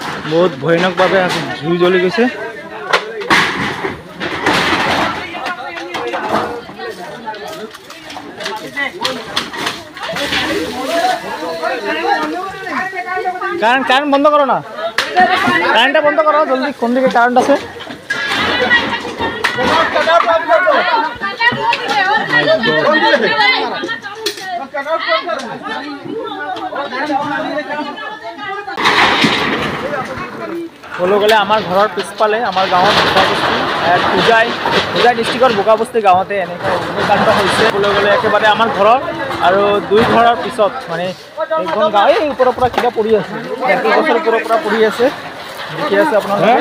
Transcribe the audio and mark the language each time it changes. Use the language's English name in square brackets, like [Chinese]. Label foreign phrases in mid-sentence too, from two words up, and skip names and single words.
[Assamese] বহুত ভয়ানকভাৱে জুই জ্বলি গৈছে। [Bangla] কারেন্ট বন্ধ করো না, কারেন্টটা বন্ধ করো জলদি। কোন দিকে কারেন্ট আছে? [Assamese] বলো গ'লে আমাৰ ঘৰৰ পিছফালে আমাৰ গাঁৱত বোকাবস্তি হোজাই ডিষ্ট্ৰিক্টৰ বোকাবস্তি গাঁৱতে এনেকুৱা অগ্নিকাণ্ড হৈছে। ক'বলৈ গ'লে একেবাৰে আমাৰ ঘৰৰ আৰু 2 ঘৰৰ পিছত মানে এইখন গাঁও এই ওপৰৰ পৰা কিবা পৰি আছে, 1 গছৰ ওপৰৰ পৰা পৰি আছে, দেখি আছে আপোনালোকে।